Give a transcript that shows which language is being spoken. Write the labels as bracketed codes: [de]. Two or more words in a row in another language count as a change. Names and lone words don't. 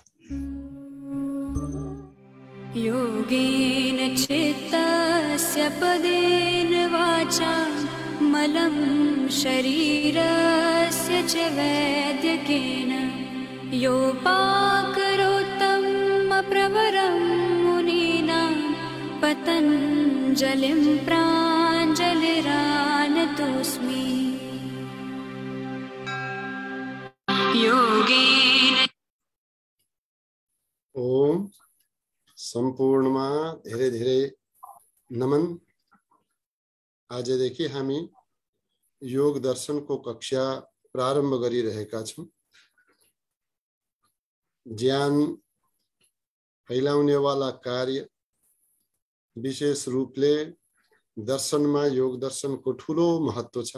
[sa] योगेन चित्तस्य पदेन वाचा मलं शरीरस्य च वैद्यकेन योपाकरोत्तं प्रवरं मुनीनां पतञ्जलिं प्राञ्जलिरानतोऽस्मि। योगेन [ne] ओम सम्पूर्णमा धेरै धेरै नमन। आजदेखि हामी योग दर्शनको कक्षा प्रारम्भ गरिरहेका छौं। ज्ञान फैलाउनेवाला कार्य विशेष रूपले दर्शनमा योग दर्शनको ठूलो महत्व छ।